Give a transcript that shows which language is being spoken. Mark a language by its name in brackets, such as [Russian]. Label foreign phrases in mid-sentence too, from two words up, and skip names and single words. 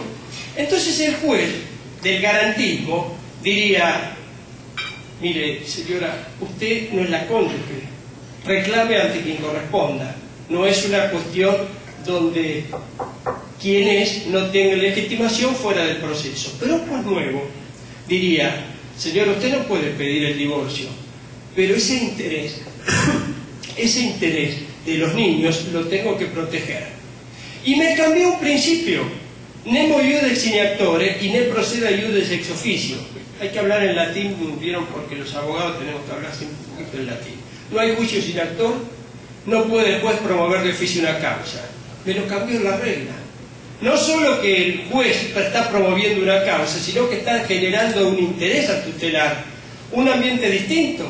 [Spanish] Entonces el juez del garantismo diría, mire señora, usted no es la cónyuge, reclame ante quien corresponda, no es una cuestión donde quien es no tenga legitimación fuera del proceso. Pero un juez nuevo diría, señor, usted no puede pedir el divorcio, pero ese interés de los niños lo tengo que proteger. Y me cambió un principio: [Latin] nemo iudex sine actore [Spanish] y [Latin] ne proceda iudex ex officio. [Spanish] Hay que hablar en latín, vieron, porque los abogados tenemos que hablar siempre un poquito en latín. No hay juicio sin actor, no puede el juez promover de oficio una causa. Me lo cambió la regla. No solo que el juez está promoviendo una causa, sino que está generando un interés a tutelar, un ambiente distinto.